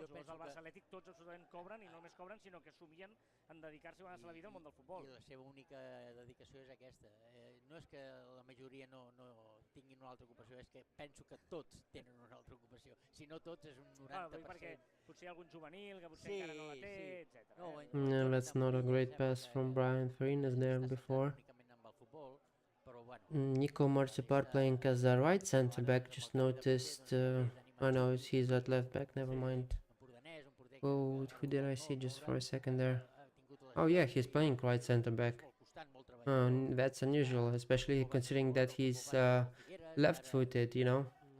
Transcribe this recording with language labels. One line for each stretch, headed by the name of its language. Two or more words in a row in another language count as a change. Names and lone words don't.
Catalan: Els jugadors del Barça Atlètic tots absolutament cobren i no només cobren, sinó que somien en dedicar-se a guanyar-se la vida al món del futbol. I la seva única dedicació és aquesta. No és que la majoria no tinguin una altra ocupació, és que penso que tots tenen una altra ocupació. Si no tots, és un 90%. Perquè potser hi ha algun juvenil que potser encara no la té, etc.
English: No, that's not a great pass from Brian Farinas there before. Nico Marcepar playing as a right centre-back, just noticed. Oh no, he's at left-back, never mind. Oh, who did I see just for a second there? Oh yeah, he's playing right centre-back. That's unusual, especially considering that he's left-footed, you know.